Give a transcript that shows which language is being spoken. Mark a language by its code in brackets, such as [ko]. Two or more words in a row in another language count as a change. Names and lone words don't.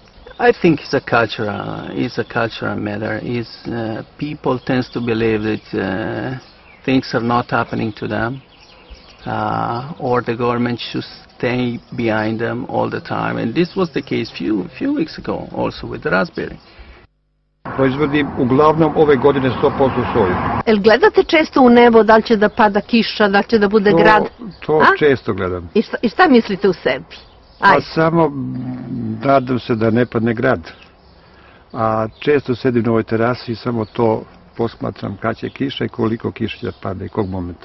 [en] I think it's a cultural matter. People tend to believe that things are not happening to them, or the government should stay behind them all the time. And this was the case few weeks ago, also with the raspberry. [sr] Proizvodi uglavnom ove godine 100% soju. Jel gledate često u nebo da li će da pada kiša, da li će da bude grad? To često gledam. I šta mislite u sebi? Pa samo nadam se da ne padne grad. A često sedim na ovoj terasi i samo to posmatram kad će kiša i koliko kiša će pada i kog momenta.